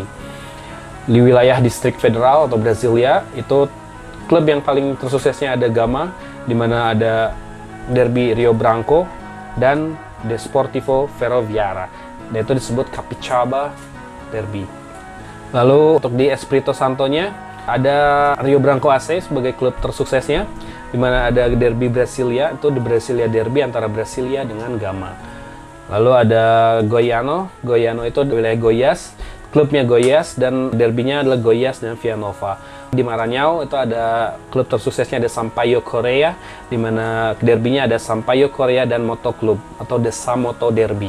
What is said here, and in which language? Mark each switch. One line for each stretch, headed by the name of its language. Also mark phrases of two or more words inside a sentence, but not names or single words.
Indonesian: Di wilayah Distrik Federal atau Brasilia, itu klub yang paling tersuksesnya ada Gama, di mana ada derby Rio Branco dan Desportivo Ferroviária, dan itu disebut Capixaba Derby. Lalu untuk di Espírito Santo-nya Ada Rio Branco AC sebagai klub tersuksesnya, di mana ada Derby Brasilia, itu The Brasilia Derby antara Brasilia dengan Gama. Lalu ada Goiano itu wilayah Goiás, klubnya Goiás, dan derbynya adalah Goiás dan Vila Nova. Di Maranhão itu ada klub tersuksesnya ada Sampaio Corrêa, di mana derbynya ada Sampaio Corrêa dan Moto Club atau Desa Moto Derby.